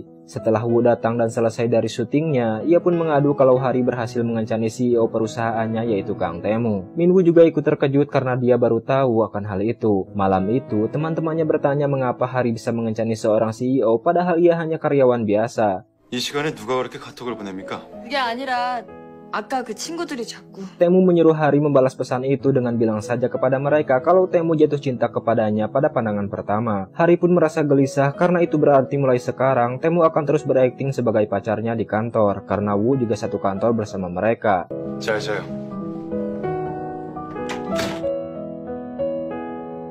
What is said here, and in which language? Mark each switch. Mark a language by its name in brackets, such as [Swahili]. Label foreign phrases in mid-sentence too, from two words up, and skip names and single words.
[Indonesian] Setelah Woo datang dan selesai dari syutingnya, ia pun mengadu kalau Hari berhasil mengencani CEO perusahaannya yaitu Kang Temu. Minwoo juga ikut terkejut karena dia baru tahu akan hal itu. Malam itu, teman-temannya bertanya mengapa Hari bisa mengencani seorang CEO padahal ia hanya karyawan biasa. [Korean] 이 시간에 누가 그렇게 카톡을 보냅니까? 그게 아니라 아까 그 친구들이 자꾸 [Indonesian] Temu menyuruh Hari membalas pesan itu dengan bilang saja kepada mereka kalau Temu jatuh cinta kepadanya pada pandangan pertama. Hari pun merasa gelisah karena itu berarti mulai sekarang Temu akan terus berakting sebagai pacarnya di kantor karena Woo juga satu kantor bersama mereka. [Korean] 잘 자요.